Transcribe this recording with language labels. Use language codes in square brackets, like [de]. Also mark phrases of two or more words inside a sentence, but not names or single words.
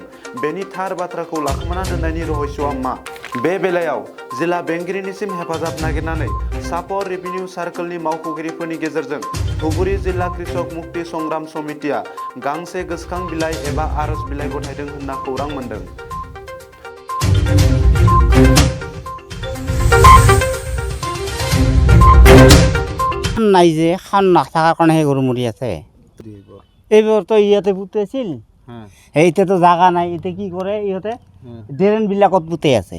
[brx] बेनि थार बाथ्राखौ लाखोमाना दोननायनि रहस्यआ मा? बे बेलायाव जिल्ला बेंगिरिनिसिम हेफाजाब नागिरनानै सापर रेभिनिउ सार्कलनि मावख'गिरिफोरनि गेजेरजों धुबुरी जिल्ला कृषक मुक्ति संग्राम समितिया गांसे गोसोखां बिलाइ एबा आरज बिलाइ गथायदों होनना खौरां मोन्दों। [as] নাই যে খান নাথাকাৰ কাৰণে সেই গৰু মৰি আছে। এইবাৰতো ইয়াতে পুতেছিল, এইতিয়াতো জাগা নাই, এতিয়া কি কৰে ইহঁতে ড্ৰেইনবিলাকত পুতে আছে।